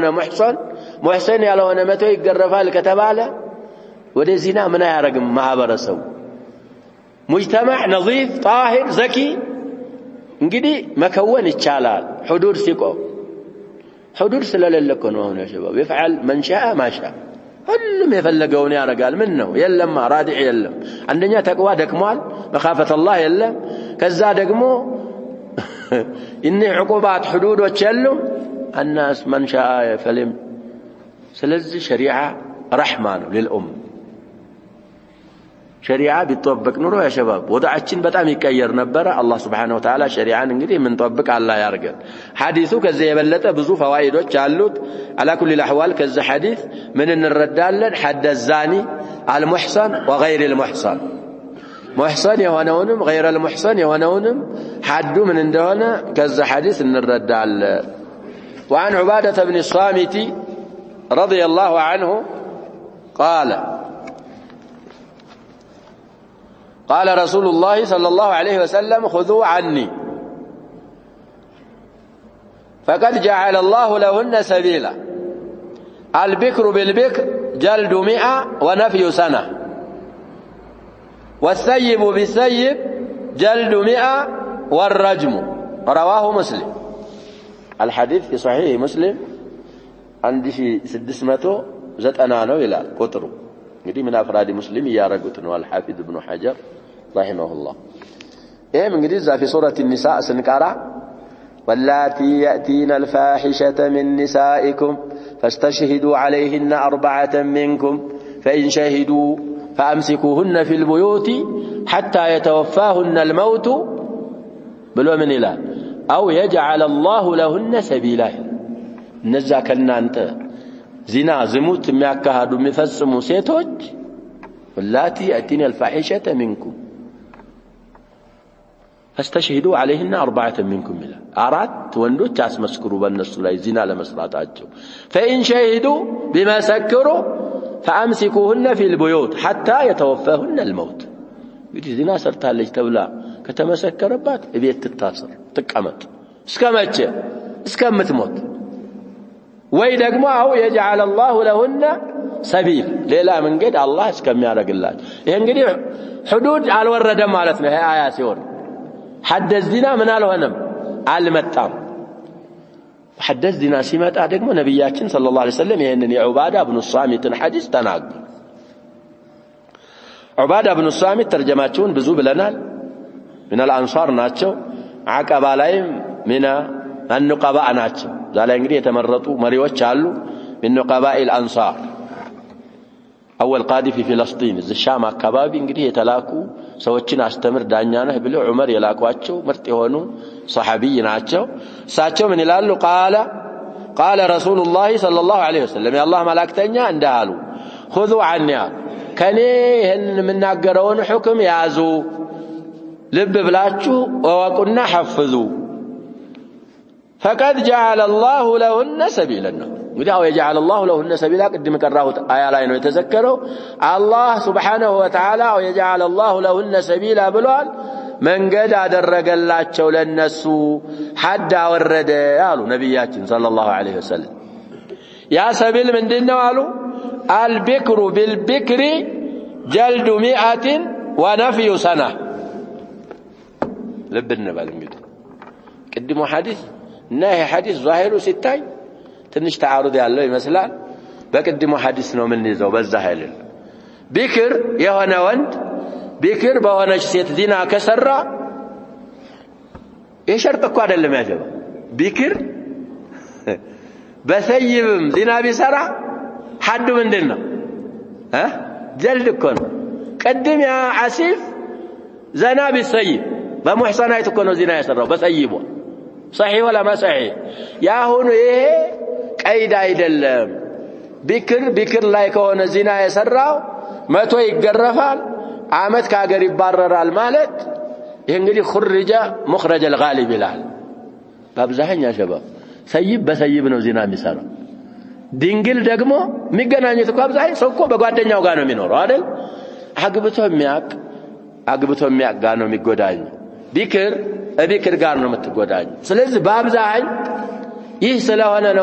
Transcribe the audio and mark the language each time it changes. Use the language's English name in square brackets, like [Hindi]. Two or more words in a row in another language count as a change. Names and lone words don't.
[Amharic] ሙህሰን ያልሆነ መቶ ይገረፋል ከተባለ ወደ ዚና ምን አያረግም ማህበረሰቡ። [Arabic] مجتمع نظيف طاهر زكي [Amharic] እንግዲህ መከወን ይቻላል ሁዱድ ሲቆም። ሁዱድ ስለሌለ እኮ ነው አሁን ያ ሸባብ [Arabic] يفعل من شاء ما شاء [Amharic] ሁሉም የፈለገውን ያረጋል። ምን ነው የለማ ራዲዕ የለም። አንደኛ ተቅዋ ደክሟል፣ [Arabic] مخافة الله [Amharic] የለም። ከዛ ደግሞ እነ ዕቁባት ሁዱዶች የሉም። [Arabic] الناس من شاء فلم። [Amharic] ስለዚህ ሸሪዓ ረሕማ ነው ለልኡም። ሸሪዓ ቢጠበቅ ኑሮ ያ ሸባብ ወዳችን በጣም ይቀየር ነበር። አላህ [Arabic] سبحانه وتعالى [Amharic] ሸሪዓን እንግዲህ ምን ጠብቅ አላህ ያርገን። ሐዲሱ ከዚህ የበለጠ ብዙ ፈዋኢዶች አሉት። [Arabic] على كل الاحوال [Amharic] ከዚህ ሐዲስ ምን እንረዳለን? [Arabic] حد الزاني المحصن وغير المحصن محصن የሆነውንም غير المحصن [Amharic] የሆነውንም ሐዱ ምን እንደሆነ ከዚህ ሐዲስ እንረዳለን። [Arabic] وعن عبادة بن الصامت رضي الله عنه قال رسول الله صلى الله عليه وسلم خذوا عني فقد جعل الله لهن سبيلا البكر بالبكر جلد 100 ونفي سنة والثيب بالثيب جلد 100 والرجم. رواه مسلم. الحديث في صحيح مسلم عندي 690 [Amharic] ነው ይላል ቁጥሩ። እንግዲህ ምን አፍራዲ ሙስሊም ያረጉት ነው [Arabic] الحافظ ابن حجر رحمه الله። [Amharic] ይሄም እንግዲህ እዛ [Arabic] في سورة النساء ስንቀራ واللاتي يأتين الفاحشة من نسائكم فاستشهدوا عليهن 4 منكم فإن شهدوا فأمسكوهن في البيوت حتى يتوفاهن الموت [Amharic] ብሎ ምን ይላል? [Arabic] أو يجعل الله لهن سبيلا። [Amharic] እነዛ ከናንተ ዚና ዝሙት የሚያካሂዱ የሚፈጽሙ ሴቶች [Arabic] واللاتي يأتين الفاحشة منكم فاستشهدوا عليهن 4 منكم [Amharic] ይላል። 4 ወንዶች አስመስክሩ በእነሱ ላይ ዚና ለመስራታቸው። [Arabic] فإن شهدوا بما سكروا فأمسكوهن في البيوت حتى يتوفاهن الموت። [Amharic] እንግዲህ ዚና ሰርታለች ተብላ ከተመሰከረባት እቤት ትታሰር ትቀመጥ እስከመቼ? እስከምትሞት። ወይ ደግሞ አው [Arabic] يجعل الله لهن سبيل [Amharic] ሌላ መንገድ አላህ እስከሚያደርግላቸው። ይሄ እንግዲህ ሁዱድ አልወረደም ማለት ነው። ይሄ አያ ሲሆን [Arabic] حد الزنا [Amharic] ምን አልሆነም አልመጣም። [Arabic] حد الزنا [Amharic] ሲመጣ ደግሞ ነብያችን [Arabic] صلى الله عليه وسلم [Amharic] ይሄንን የዑባዳ ኢብኑ ሷሚትን ሐዲስ ተናገሩ። ዑባዳ ኢብኑ ሷሚት ተርጀማቸውን ብዙ ብለናል። [Arabic] من الانصار [Amharic] ናቸው። አቀባ ላይም ሚና النقباء ናቸው። ዛሬ እንግዲህ የተመረጡ መሪዎች አሉ። [Arabic] من نقباء الانصار اول قاضي في فلسطين الشام [Amharic] አካባቢ እንግዲህ የተላኩ ሰዎችን አስተምር ዳኛ ነህ ብለው ዑመር የላኳቸው ምርጥ የሆኑ ሰሃቢይ ናቸው። እሳቸው ምን ይላሉ? [Arabic] قال رسول الله صلى الله عليه وسلم يا الله [Amharic] መላእክተኛ እንዳሉ [Arabic] خذوا عني [Amharic] ከኔ ይሄን የምናገረውን ሁክም ያዙ፣ ልብ ብላችሁ ወቁና حفዙ [Arabic] فقد جعل الله لهن سبيلا። [Amharic] እንግዲህ አው [Arabic] يجعل الله لهن سبيلا [Amharic] ቅድም ቀራሁት አያ ላይ ነው የተዘከረው። አላህ [Arabic] سبحانه وتعالى [Amharic] አው [Arabic] يجعل الله لهن سبيلا [Amharic] ብሏል። መንገድ አደረገላቸው ለነሱ ሐድ አወረደ አሉ ነብያችን [Arabic] صلى الله عليه وسلم። [Amharic] ያ ሰቢል ምንድነው አሉ? [Arabic] البكر بالبكر جلد 100 ونفي سنة። [Amharic] ልብ እንበል እንግዲህ ቅድሙ ሐዲስ እና ይሄ ሐዲስ ዛሂሩ ሲታይ ትንሽ ተዓሩድ ያለው ይመስላል። በቅድሙ ሐዲስ ነው ምን ይዘው በዛ ኃይል ቢክር የሆነ ወንድ ቢክር በሆነች ሴት ዚና ከሰራ ይሄ ሸርጥ እኮ አይደለም ያጀባ ቢክር በሰይብም ዚና ቢሰራ ሐዱ ምንድነው ጀልድ እኮ ነው ቀድም ያ አሲፍ ዘና ቢሰይብ በሙህሰናይት እኮ ነው ዚና የሰራው በሰይቧ [Arabic] صحيح ولا ما صحيح يا هون [Amharic] ይሄ ቀይድ አይደለም ቢክር ላይ ከሆነ ዚና የሰራው 100 ይገረፋል አመት ከሀገር ይባረራል ማለት ይሄ እንግዲህ [Arabic] خرج مخرج الغالب [Amharic] ይላል በአብዛኛው ሸባብ ሰይብ በሰይብ ነው ዚና የሚሰራው ድንግል ደግሞ የሚገናኙት እኮ አብዛኛው ሰው እኮ በጓደኛው ጋር ነው የሚኖረው አይደል አግብቶ የሚያቅ ጋር ነው የሚጎዳኝ ቢክር ጋር ነው የምትጎዳኝ ስለዚህ በአብዛኛው ይህ ስለሆነ ነው